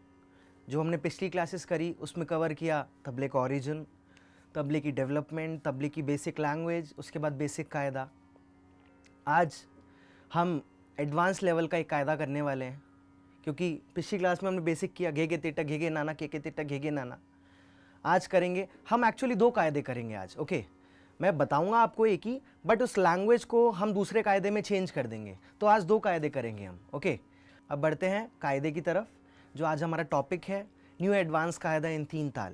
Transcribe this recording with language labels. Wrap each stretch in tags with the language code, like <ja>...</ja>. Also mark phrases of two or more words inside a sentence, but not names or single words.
<hi>जो हमने पिछली क्लासेस करी उसमें कवर किया तबले का ओरिजिन, तबले की डेवलपमेंट, तबले की</hi> <en>basic language,</en> <hi>उसके बाद बेसिक कायदा। आज हम</hi> <en>advance level</en> <hi>का एक कायदा करने वाले हैं, क्योंकि पिछली क्लास में हमने बेसिक किया घे गे तेटा घे गे नाना के तेटा घे गे नाना। आज करेंगे हम एक्चुअली दो कायदे करेंगे आज। ओके, मैं बताऊंगा आपको एक ही, बट उस लैंग्वेज को हम दूसरे कायदे में चेंज कर देंगे। तो आज दो कायदे करेंगे हम। ओके, अब बढ़ते हैं कायदे की तरफ। जो आज हमारा टॉपिक है</hi> <en>new advance</en> <hi>कायदा इन 3 ताल।</hi>